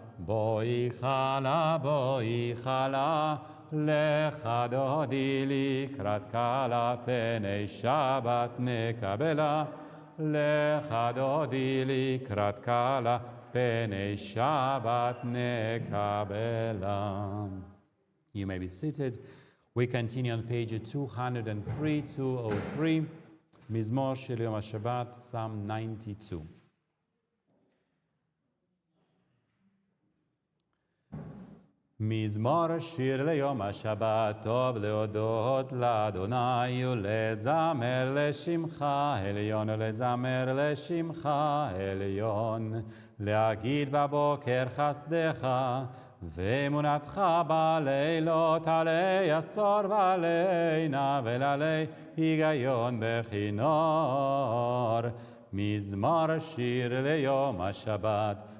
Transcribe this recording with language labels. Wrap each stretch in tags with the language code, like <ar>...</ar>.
<he>בואי חלה, בואי חלה. לך דודי לקראת כלה, פני שבת נקבלה. לך דודי לקראת כלה, פני שבת נקבלה.</he> <en>You may be seated. We continue on page 203, 203,</en> <he>מזמור של יום השבת,</he> <en>Psalm 92.</en> <he>מזמור שיר ליום השבת, טוב להודות לאדוני ולזמר לשמך עליון, ולזמר לשמך עליון, להגיד בבוקר חסדך ואמונתך בלילות, עלי עשור ועלי נבל, עלי היגיון בכינור. מזמור שיר ליום השבת,</he>